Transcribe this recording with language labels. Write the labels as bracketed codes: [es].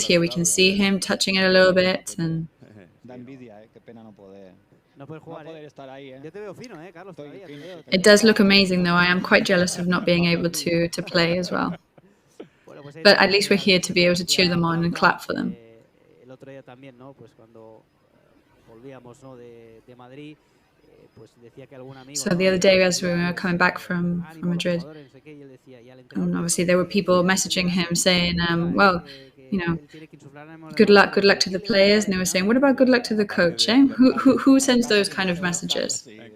[en] Here we can see him touching it a little bit, and [es] Da envidia, qué pena no poder estar ahí, Yo te veo fino, Carlos. [en] It does look amazing, though. I am quite jealous of not being able to play as well. But at least we're here to be able to cheer them on and clap for them. [es] El otro día también, ¿no? Pues cuando volvíamos, ¿no? de Madrid, pues decía que algún amigo. [en] So the other day, as we were coming back from Madrid, and obviously there were people messaging him saying, well, you know, good luck to the players, and they were saying, what about good luck to the coach? Eh? Who sends those kind of messages?